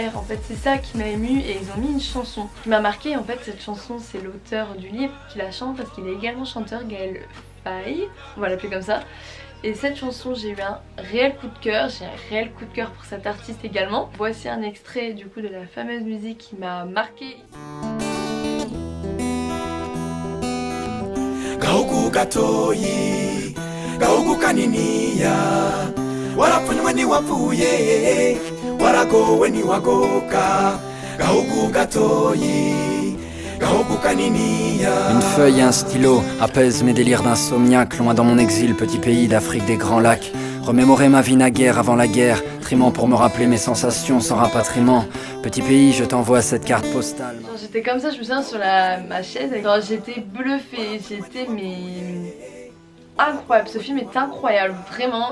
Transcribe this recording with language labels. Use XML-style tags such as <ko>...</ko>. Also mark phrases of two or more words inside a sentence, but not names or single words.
<fr>En fait c'est ça qui m'a émue et ils ont mis une chanson qui m'a marqué. En fait cette chanson c'est l'auteur du livre qui la chante parce qu'il est également chanteur, Gaël Faye, on va l'appeler comme ça. Et cette chanson j'ai eu un réel coup de cœur, j'ai un réel coup de cœur pour cet artiste également. Voici un extrait du coup de la fameuse musique qui m'a marqué.</fr> <rn>Gahugu gatoyi, gahugu kaniniya, warapfunywe ntiwapfuye, waragowe ntiwagoka, gahugu gatoyi, gahugu kaniniya.</rn> <fr>Une feuille et un stylo apaisent mes délires d'insomniaque. Loin dans mon exil, petit pays d'Afrique des grands lacs. Remémorer ma vie naguère avant la guerre, trimant pour me rappeler mes sensations sans rapatriement. Petit pays, je t'envoie cette carte postale. J'étais comme ça, je me souviens sur ma chaise, j'étais bluffée, j'étais mais incroyable, ce film est incroyable, vraiment.</fr>